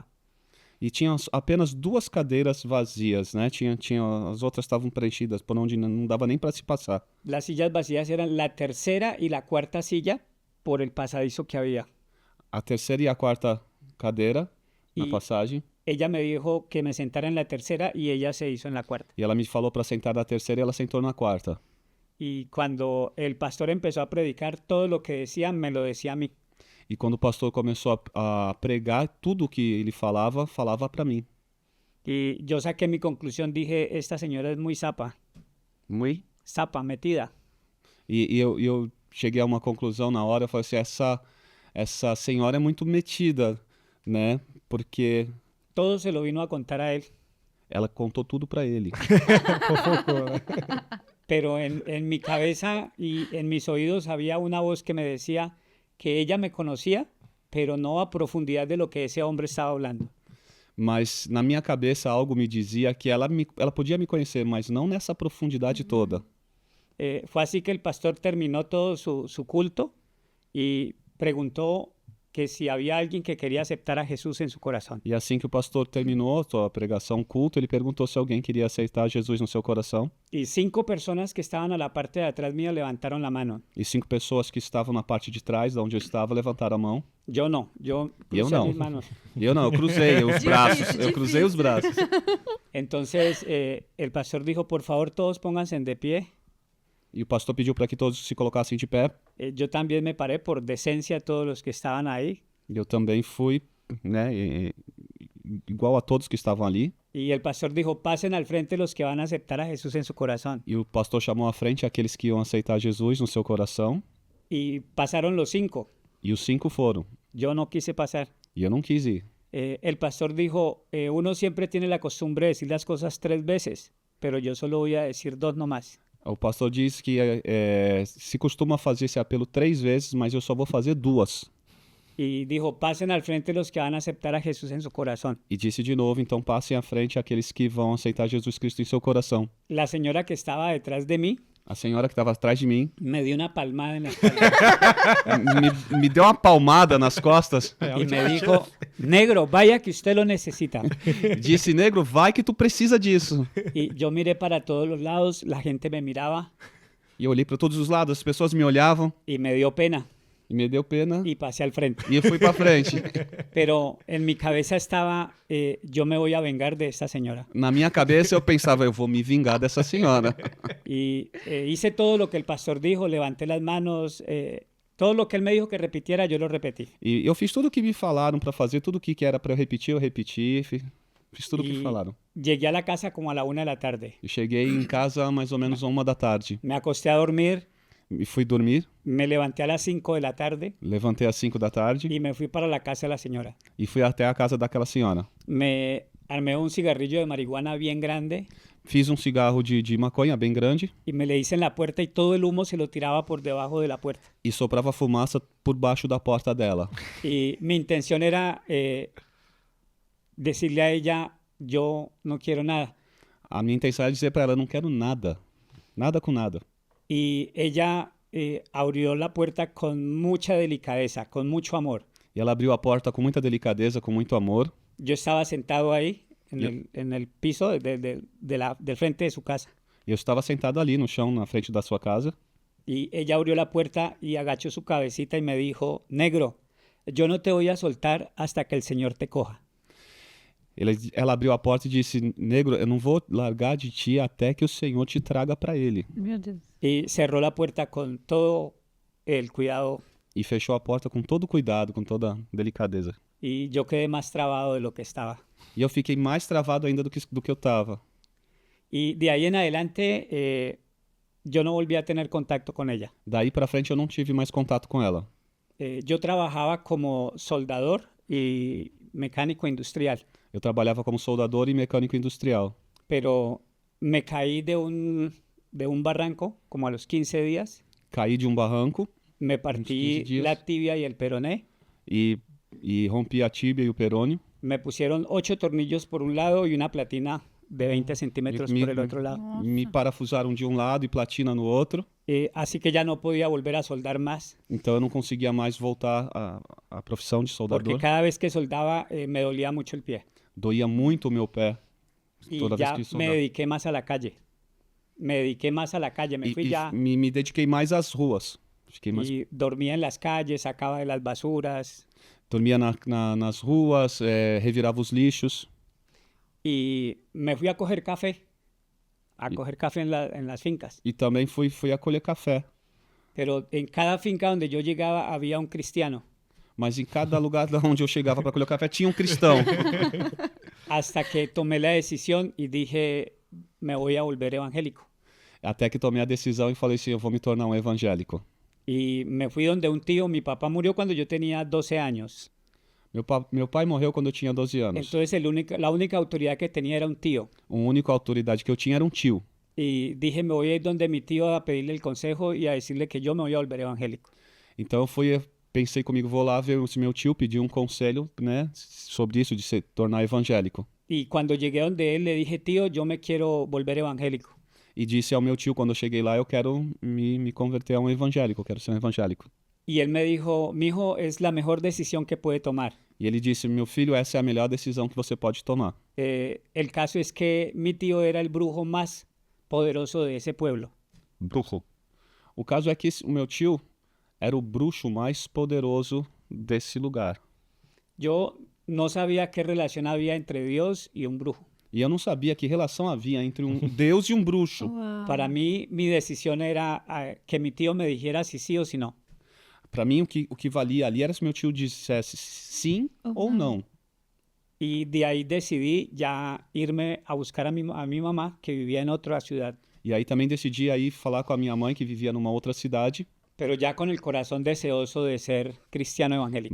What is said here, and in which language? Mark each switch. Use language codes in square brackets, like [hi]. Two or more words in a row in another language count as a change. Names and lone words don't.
[pt] E tinha apenas 2 cadeiras vazias, né? As outras estavam preenchidas, por onde não dava nem para se passar. [es] Las sillas vacías eran la tercera y la cuarta silla por el pasadizo que había. [pt] A terceira e a quarta cadeira na E- passagem. [es] Ella me dijo que me sentara en la tercera y ella se hizo en la cuarta. [pt] E ela me falou para sentar na terceira e ela sentou na quarta. [es] Y cuando el pastor empezó a predicar, todo lo que decía me lo decía a mí. [pt] E quando o pastor começou a pregar, tudo que ele falava para mim. [es] Y yo saqué mi conclusión, dije, esta señora es muy zapa, [pt] Muito. [es] zapa, metida. [pt] E eu cheguei a uma conclusão na hora, eu falei assim, essa senhora é muito metida, né? Porque [es] Todo se lo vino a contar a él. [pt] ela contou tudo para ele. Fofocou, né? [es] Pero en mi cabeza y en mis oídos había una voz que me decía que ella me conocía, pero no a profundidad de lo que ese hombre estaba hablando. [pt] Mas na minha cabeça algo me dizia que ela podia me conhecer, mas não nessa profundidade toda. [es] Fue así que el pastor terminó todo su culto y preguntó que si había alguien que quería aceptar a Jesús en su corazón. [pt] E assim que o pastor terminou a sua pregação, culto, ele perguntou se alguém queria aceitar Jesus no seu coração. [es] Y 5 personas que estaban a la parte de atrás mío levantaron la mano. [pt] E 5 pessoas que estavam na parte de trás, de onde eu estava, levantaram a mão. [es] Yo no, yo [pt] Eu [es] crucé [pt] não. [es] mis manos. [pt] E eu não, eu cruzei os braços. Eu cruzei os braços. [es] Entonces el pastor dijo, por favor todos pónganse de pie. [pt] E o pastor pediu para que todos se colocassem de pé. [es] Yo también me paré por decencia a todos los que estaban ahí. [pt] E eu também fui, né, igual a todos que estavam ali. [es] Y el pastor dijo, pasen al frente los que van a aceptar a Jesús en su corazón. [pt] E o pastor chamou à frente aqueles que iam aceitar Jesus no seu coração. [es] Y pasaron los 5. [pt] E os 5 foram. [es] Yo no quise pasar. [pt] E eu não quis ir. [es] El pastor dijo, uno siempre tiene la costumbre de decir las cosas 3 veces, pero yo solo voy a decir 2 nomás. [pt] O pastor disse que se costuma fazer esse apelo 3 vezes, mas eu só vou fazer 2. [es] Y dijo, pasen al frente los que van a aceptar a Jesús en su corazón. [pt] E disse de novo, então passem à frente aqueles que vão aceitar Jesus Cristo em seu coração. [es] La señora que estaba detrás de mí [pt] A senhora que estava atrás de mim [es] me dio una palmada en la espalda [pt] me deu uma palmada nas costas [es] y me dijo, negro, vaya que usted lo necesita. [pt] e disse, negro, vai que tu precisa disso. [es] Y yo miré para todos los lados, la gente me miraba [pt] E eu olhei para todos os lados, as pessoas me olhavam [es] y me dio pena [pt] e me deu pena [es] y pasé al frente. [pt] e eu fui para frente. [es] Pero en mi cabeza estaba, yo me voy a vengar de esta señora. [pt] Na minha cabeça eu pensava, eu vou me vingar dessa senhora. [es] Y hice todo lo que el pastor dijo, levanté las manos, todo lo que él me dijo que repitiera, yo lo repetí. [pt] E eu fiz tudo o que me falaram para fazer, tudo o que era para eu repeti, fiz tudo o que [es] Y [pt] falaram. [es] llegué a la casa como a la 1 de la tarde. [pt] E cheguei em casa mais ou menos 1 da tarde. [es] Me acosté a dormir, [pt] E fui dormir, [es] me levanté a las 5 de la tarde [pt] levantei às 5 da tarde [es] y me fui para la casa de la señora. [pt] e fui até a casa daquela senhora. [es] Me armé un cigarrillo de marihuana bien grande [pt] Fiz cigarro de maconha bem grande [es] y me le hice en la puerta y todo el humo se lo tiraba por debajo de la puerta. [pt] e soprava fumaça por baixo da porta dela. [es] Y mi intención era decirle a ella, yo no quiero nada. [pt] A minha intenção era dizer para ela, eu não quero nada. Nada com nada. [es] Y ella abrió la puerta con mucha delicadeza, con mucho amor. [pt] E ela abriu a porta com muita delicadeza, com muito amor. [es] Yo estaba sentado ahí Yo- en el piso del frente de su casa. [pt] E eu estava sentado ali no chão, na frente da sua casa. [es] Y ella abrió la puerta y agachó su cabecita y me dijo, negro, yo no te voy a soltar hasta que el Señor te coja. [pt] Ela abriu a porta e disse, negro, eu não vou largar de ti até que o Senhor te traga para ele. Meu Deus. [es] Y cerró la puerta con todo el cuidado [pt] E fechou a porta com todo cuidado, com toda delicadeza. [es] y yo quedé más trabado de lo que estaba. [pt] E eu fiquei mais travado ainda do que eu estava. [es] Y de ahí en adelante yo no volví a tener contacto con ella. [pt] Daí para frente eu não tive mais contato com ela. [es] Yo trabajaba como soldador y mecánico industrial, [pt] Eu trabalhava como soldador e mecânico industrial. [es] pero me caí de un barranco como a los 15 días. [pt] Caí de um barranco [es] Me 15 partí días. la tibia y el peroné. [pt] e rompi a tíbia e o perônio. [es] Me pusieron 8 tornillos por un lado y una platina de 20 centímetros por el otro lado. [pt] Me parafusaram de um lado e platina no outro. [es] Así que ya no podía volver a soldar más, [pt] Então eu não conseguia mais voltar à profissão de [es] porque [pt] soldador. [es] cada vez que soldaba me dolía mucho el pie. [pt] Doía muito o meu pé [es] Y [pt] toda vez [es] ya [pt] que [es] me [pt] soldava. [es] dediqué más a la calle. Me dediqué más a la calle, me fui ya [pt] Me dediquei mais às ruas. Fiquei mais, [es] y dormía en las calles, sacaba de las basuras [pt] dormia nas ruas, revirava os lixos. [es] y me fui a coger café, en las fincas. [pt] E também fui a colher café. [es] Pero en cada finca donde yo llegaba había un cristiano. [pt] Mas em cada lugar onde eu chegava para colher café tinha um cristão. [es] Hasta que tomé la decisión y dije, me voy a volver evangélico. [pt] Até que tomei a decisão e falei assim, eu vou me tornar um evangélico. [es] Y me fui donde un tío, mi papá murió cuando yo tenía 12 años. [pt] Meu pai morreu quando eu tinha 12 anos. [es] Entonces la única autoridad que tenía era un tío. [pt] A única autoridade que eu tinha era um tio. [es] Y dije, me voy a ir donde mi tío a pedirle el consejo y a decirle que yo me voy a volver evangélico. [pt] Então pensei comigo, vou lá ver se meu tio pediu um conselho, né, sobre isso de se tornar evangélico. [es] Y cuando llegué donde él le dije, tío, yo me quiero volver evangélico. [pt] E disse ao meu tio, quando eu cheguei lá, eu quero me converter a um evangélico, eu quero ser um evangélico. [es] Y él me dijo, mijo, es la mejor decisión que puede tomar. [pt] E ele disse, meu filho, essa é a melhor decisão que você pode tomar. [es] El caso es que mi tío era el brujo más poderoso de ese pueblo. [pt] Bruxo. O caso é que o meu tio era o bruxo mais poderoso desse lugar. [es] Yo no sabía qué relación había entre Dios y un brujo. [pt] E eu não sabia que relação havia entre um Deus e um bruxo. Uau. [es] Para mí, mi decisión era que mi tío me dijera si sí o si no. [pt] Para mim, o que valia ali era se meu tio dissesse sim ou não. [es] Y de ahí decidí ya irme a buscar a mi mamá, que vivía en otra ciudad, [pt] E aí também decidi aí falar com a minha mãe, que vivia numa outra cidade, [es] pero ya con el corazón deseoso de ser cristiano evangélico.